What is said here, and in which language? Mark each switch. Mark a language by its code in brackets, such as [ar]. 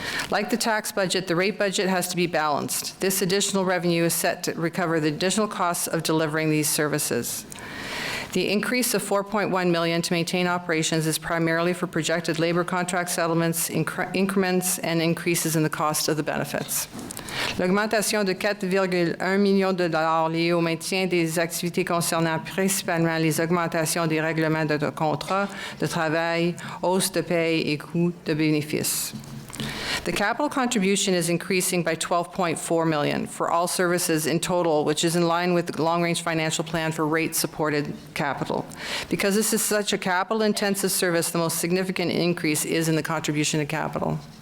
[en] Like the tax budget, the rate budget has to be balanced. This additional revenue is set to recover the additional costs of delivering these services. The increase of $4.1 million to maintain operations is primarily for projected labor contract settlements, increments, and increases in the cost of the benefits. [fr] L'augmentation de 4,1 millions de dollars liée au maintien des activités concernant principalement les augmentations des règlements de contrat de travail, hausse de paye et coûts de bénéfices. [en] The capital contribution is increasing by $12.4 million for all services in total, which is in line with the long-range financial plan for rate-supported capital. Because this is such a capital-intensive service, the most significant increase is in the contribution to capital.